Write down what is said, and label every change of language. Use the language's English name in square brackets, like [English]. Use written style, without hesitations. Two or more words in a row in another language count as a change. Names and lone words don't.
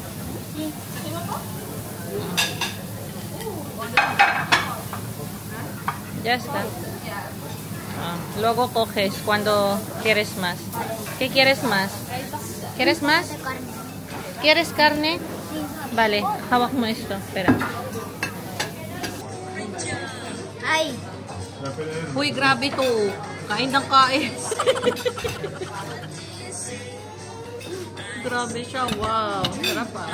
[Spanish] Ya está. Luego coges cuando quieres más. ¿Qué quieres más? ¿Quieres más? ¿Quieres carne? Vale, [Filipino] hawak mo [Spanish] esto. Espera. [Filipino] Ay. Uy, grabe to. Kain ng kain. Grabe siya. Wow. Sarap ah.